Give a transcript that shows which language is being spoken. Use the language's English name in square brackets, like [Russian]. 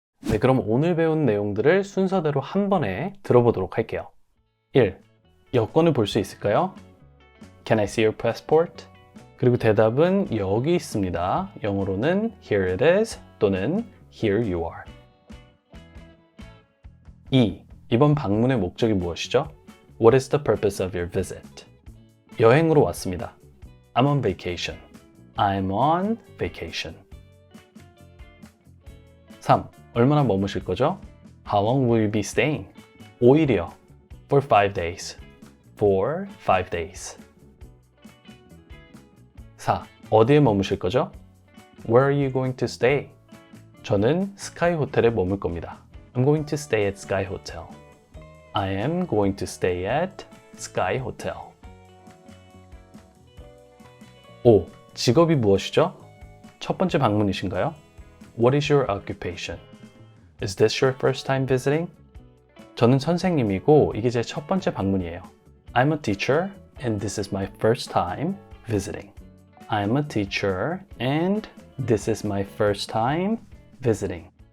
[Korean] 네, 그럼 오늘 배운 내용들을 순서대로 한 번에 들어보도록 할게요. [English] 1. [Korean] 여권을 볼 수 있을까요? [English] Can I see your passport? [Korean] 그리고 대답은 여기 있습니다. 영어로는 [English] Here it is 또는 Here you are. 2. [Korean] 이번 방문의 목적이 무엇이죠? [English] What is the purpose of your visit? [Korean] 여행으로 왔습니다. [English] I'm on vacation. I'm on vacation. [Korean] 3. 얼마나 머무실 거죠? [English] How long will you be staying? [Korean] 5일이요. [English] For 5 days. For 5 days. [Korean] 4. 어디에 머무실 거죠? [English] Where are you going to stay? [Korean] 저는 스카이 호텔에 머물 겁니다. [English] I'm going to stay at Sky Hotel. I am going to stay at Sky Hotel. [Korean] 5. 직업이 무엇이죠? 첫 번째 방문이신가요? [English] What is your occupation? Is this your first time visiting? [Korean] 저는 선생님이고 이게 제 첫 번째 방문이에요. [English] I'm a teacher and this is my first time visiting. I'm a teacher and this is my first time visiting.